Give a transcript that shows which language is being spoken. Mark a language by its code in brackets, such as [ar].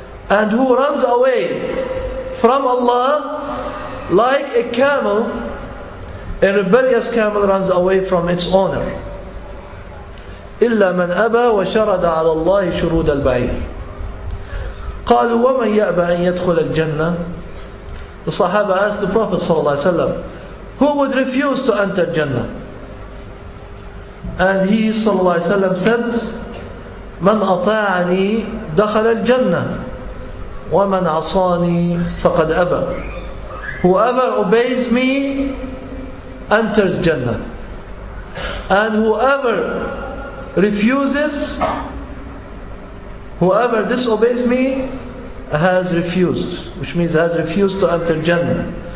[en] And who runs away from Allah like a camel, a rebellious camel runs away from its owner. [ar] إِلَّا مَنْ أَبَى وَشَرَدَ عَلَى اللَّهِ شُرُودَ الْبَعِيرِ. قالوا وَمَنْ يَأْبَى أَنْ يَدْخُلَ الْجَنَّةِ. [en] The Sahaba asked the Prophet ﷺ, who would refuse to enter Jannah? And he ﷺ said, [ar] مَنْ أَطَاعَنِي دَخَلَ الْجَنَّةِ وَمَنْ عَصَانِي فَقَدْ أَبَى. [en] Whoever obeys me enters Jannah, and whoever refuses, whoever disobeys me has refused, which means has refused to enter Jannah.